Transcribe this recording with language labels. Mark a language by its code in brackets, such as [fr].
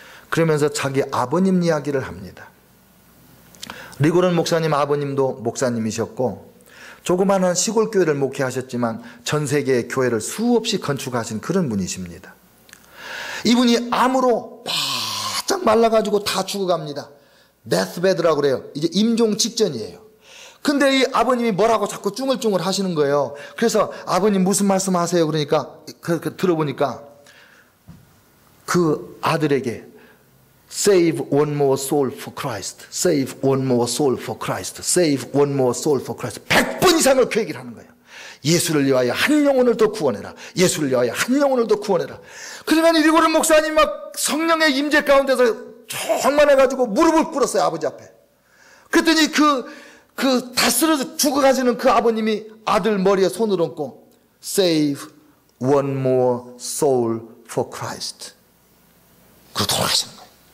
[ko] 그러면서 자기 아버님 이야기를 합니다. 리고른 목사님 아버님도 목사님이셨고 조그마한 시골 교회를 목회하셨지만 전 세계의 교회를 수없이 건축하신 그런 분이십니다. 이분이 암으로 바짝 말라가지고 다 죽어갑니다. 데스베드라고 그래요. 이제 임종 직전이에요. 근데 이 아버님이 뭐라고 자꾸 쭝얼쭝얼 하시는 거예요. 그래서 아버님 무슨 말씀 하세요? 그러니까 들어보니까 그 아들에게 [en] Save one more soul for Christ. Save one more soul for Christ. Save one more soul for Christ. [ko] 100번 이상을 그 얘기를 하는 거예요. 예수를 위하여 한 영혼을 더 구원해라. 예수를 위하여 한 영혼을 더 구원해라. 그러니까 리고른 목사님 막 성령의 임재 가운데서 충만해가지고 무릎을 꿇었어요. 아버지 앞에. 그랬더니 다 쓰러져 죽어가시는 그 아버님이 아들 머리에 손을 얹고 [en] Save one more soul for Christ. [ko] 그러고 돌아가시는 거예요.